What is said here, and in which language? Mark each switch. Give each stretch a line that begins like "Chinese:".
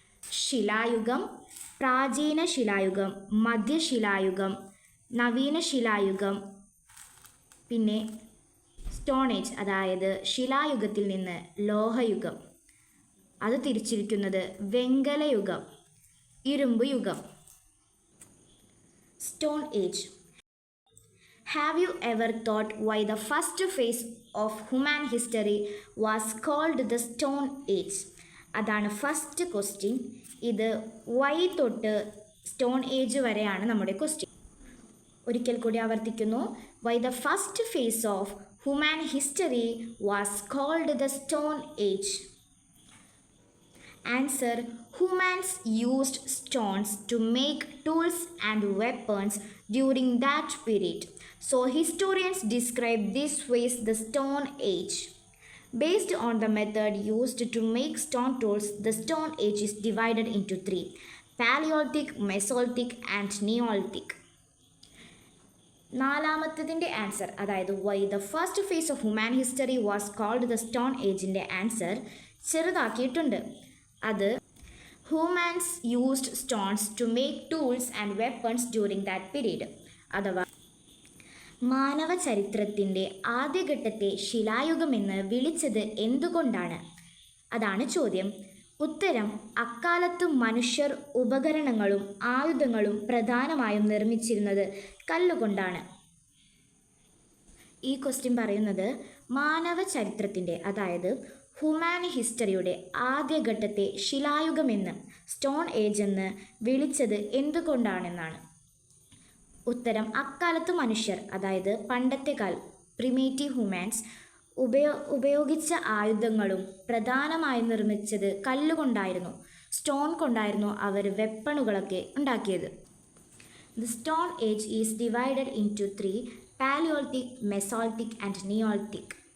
Malayalam: ശിലായുഗം, പ്രാചീന ശിലായുഗം, മധ്യശിലായുഗം, നവീന ശിലായുഗം, പിന്നെ സ്റ്റോൺ ഏജ് അതായത് ശിലായുഗത്തിൽ നിന്ന് ലോഹയുഗം. അത് തിരിച്ചിരിക്കുന്നത് വെങ്കലയുഗം, ഇരുമ്പ് യുഗം. Stone age.
English: Have you ever thought why the first phase of human history was called the Stone Age?
Malayalam: അതാണ് ഫസ്റ്റ് ക്വസ്റ്റ്യൻ. ഇത് വൈ തൊട്ട് സ്റ്റോൺ ഏജ് വരെയാണ് നമ്മുടെ ക്വസ്റ്റ്യൻ. ഒരിക്കൽ കൂടി ആവർത്തിക്കുന്നു,
English: why the first phase of human history was called the Stone Age? Answer: humans used stones to make tools and weapons during that period. So historians describe this phase the Stone Age. Based on the method used to make stone tools, the Stone Age is divided into three: Paleolithic, Mesolithic and Neolithic.
Malayalam: നാലാമത്തതിൻ്റെ answer, അതായത് why the first phase of human history was called the stone ഏജിൻ്റെ answer ചെറുതാക്കിയിട്ടുണ്ട്. അത് ഹ്യൂമാൻസ് used stones to make tools and weapons during that period. അഥവാ മാനവ ചരിത്രത്തിൻ്റെ ആദ്യഘട്ടത്തെ ശിലായുഗമെന്ന് വിളിച്ചത് എന്തുകൊണ്ടാണ്? അതാണ് ചോദ്യം. ഉത്തരം: അക്കാലത്ത് മനുഷ്യർ ഉപകരണങ്ങളും ആയുധങ്ങളും പ്രധാനമായും നിർമ്മിച്ചിരുന്നത് കല്ലുകൊണ്ടാണ്. ഈ ക്വസ്റ്റ്യൻ പറയുന്നത് മാനവ ചരിത്രത്തിൻ്റെ, അതായത് ഹ്യൂമാൻ ഹിസ്റ്ററിയുടെ ആദ്യഘട്ടത്തെ ശിലായുഗമെന്ന്, സ്റ്റോൺ ഏജ് എന്ന് വിളിച്ചത് എന്തുകൊണ്ടാണെന്നാണ്. ഉത്തരം: അക്കാലത്ത് മനുഷ്യർ, അതായത് പണ്ടത്തെ പ്രിമേറ്റീവ് ഹ്യൂമാൻസ് ഉപയോഗിച്ച ആയുധങ്ങളും പ്രധാനമായും നിർമ്മിച്ചത് കല്ലുകൊണ്ടായിരുന്നു, സ്റ്റോൺ കൊണ്ടായിരുന്നു അവർ വെപ്പണുകളൊക്കെ ഉണ്ടാക്കിയത്.
English: The Stone Age is divided into three: Paleolithic, Mesolithic and Neolithic.